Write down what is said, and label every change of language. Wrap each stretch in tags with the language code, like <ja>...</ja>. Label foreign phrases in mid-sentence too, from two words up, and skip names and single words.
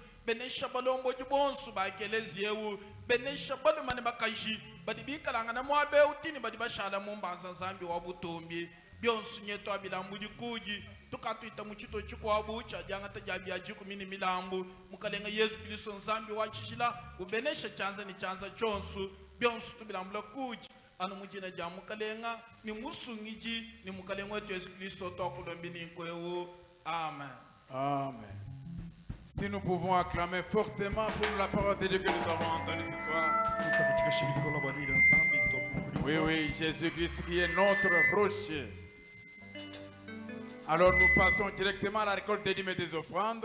<lua>benesha balombo jibonsu bakeleziyewu benesha balumane bakaji badibikalanga na mwabe utini badibashala mumbanza nzambi wa butombi byonsu nyeto abilambu dikuji tukatuita muchito chikwabu cha janga tajabia jiku mini milambu mukalenga Yesu Kristo nzambi wa chishila ubenesha chanza ni chanza chonsu byonsu tubilambula kuji anu mujina ja mukalenga ni musungiji ni mukalenga wetu Yesu Kristo tokulombi ni kwewu. Amen. Amen.</lua> <fr>Si nous pouvons acclamer fortement pour la parole de Dieu que nous avons entendue ce soir. Oui, oui, Jésus-Christ qui est notre rocher. Alors nous passons directement à la récolte des dîmes et des offrandes.</fr>